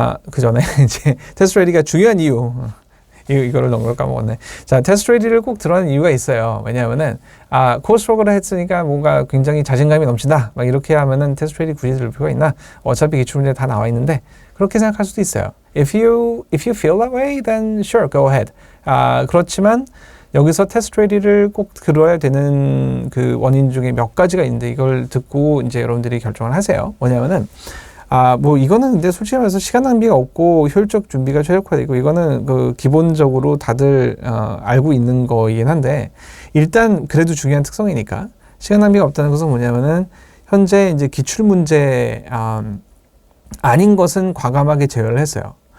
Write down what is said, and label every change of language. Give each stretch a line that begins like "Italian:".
Korean: 그 전에 이제 테스트 레디가 중요한 이유. 이거를 너무 까먹었네. 자, 테스트 레디를 꼭 들어가는 이유가 있어요. 왜냐하면은, 코스웍을 했으니까 뭔가 굉장히 자신감이 넘친다. 막 이렇게 하면은 테스트 레디 굳이 들을 필요가 있나? 어차피 기출문제 다 나와 있는데, 그렇게 생각할 수도 있어요.
English: If you feel that way, then sure, go ahead.
Korean: 그렇지만, 여기서 테스트 레디를 꼭 들어야 되는 그 원인 중에 몇 가지가 있는데, 이걸 듣고 이제 여러분들이 결정을 하세요. 뭐냐면은, 이거는 근데 솔직히 말해서 시간 낭비가 없고 효율적 준비가 최적화되고, 이거는 기본적으로 다들 알고 있는 거이긴 한데, 일단 그래도 중요한 특성이니까 시간 낭비가 없다는 것은 뭐냐면은, 현재 이제 기출 문제 아닌 것은 과감하게 제외를 했어요.